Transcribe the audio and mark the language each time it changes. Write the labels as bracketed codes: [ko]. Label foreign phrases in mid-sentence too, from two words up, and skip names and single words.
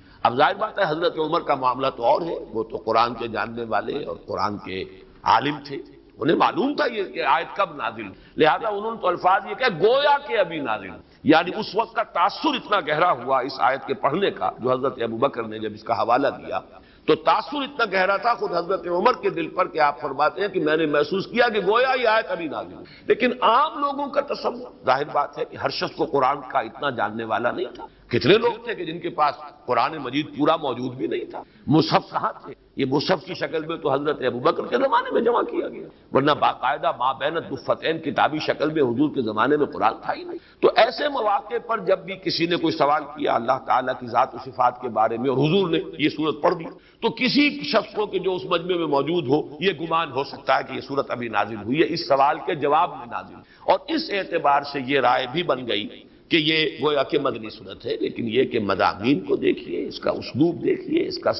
[ur] اب ظاہر بات ہے حضرت عمر کا معاملہ تو اور ہے، وہ تو قرآن کے جاننے والے اور قرآن کے عالم تھے، انہیں معلوم تھا یہ کہ آیت کب نازل، لہذا انہوں نے تو الفاظ یہ کہ گویا کہ ابھی نازل، یعنی اس وقت کا تاثر اتنا گہرا ہوا اس آیت کے پڑھنے کا، جو حضرت ابوبکر نے جب اس کا حوالہ دیا تو تاثر اتنا گہرا تھا خود حضرت عمر کے دل پر کہ آپ فرماتے ہیں کہ میں نے محسوس کیا کہ گویا یہ آیت ابھی نازل ہوئی۔ لیکن عام لوگوں کا تصور، ظاہر بات ہے کہ ہر شخص کو قرآن کا اتنا جاننے والا نہیں تھا، کتنے لوگ تھے کہ جن کے پاس قرآن مجید پورا موجود بھی نہیں تھا، مصحف کہاں تھے؟ یہ مصحف کی شکل میں تو حضرت ابوبکر کے زمانے میں جمع کیا گیا، ورنہ باقاعدہ [ar] ما بین الدفتین [ur] کتابی شکل میں حضور کے زمانے میں قرآن تھا ہی نہیں۔ تو ایسے مواقع پر جب بھی کسی نے کوئی سوال کیا اللہ تعالیٰ کی ذات و صفات کے بارے میں اور حضور نے یہ صورت پڑھ دی، تو کسی شخص کو کہ جو اس مجمع میں موجود ہو یہ گمان ہو سکتا ہے کہ یہ صورت ابھی نازل ہوئی ہے، اس سوال کے جواب میں نازل ہوئی، اور اس اعتبار سے یہ رائے بھی بن گئی کہ یہ گویا کہ مدنی صورت ہے، لیکن یہ کہ مضامین کو دیکھیے، اس کا اسلوب دیکھیے، اس کا